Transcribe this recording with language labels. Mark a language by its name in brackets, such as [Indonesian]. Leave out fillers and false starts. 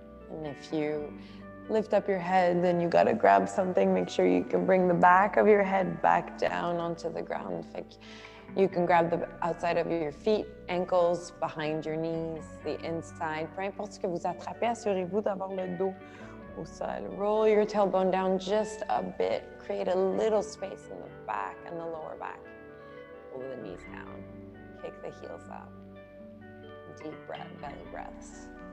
[English] And if you lift up your head, then you gotta grab something. Make sure you can bring the back of your head back down onto the ground. You can grab the outside of your feet, ankles, behind your knees, the inside. [French] Peu importe ce que vous attrapez, assurez-vous d'avoir le dos au sol. [English] Roll your tailbone down just a bit. Create a little space in the back and the lower back. Pull the knees down. Kick the heels up. Deep breath, belly breaths.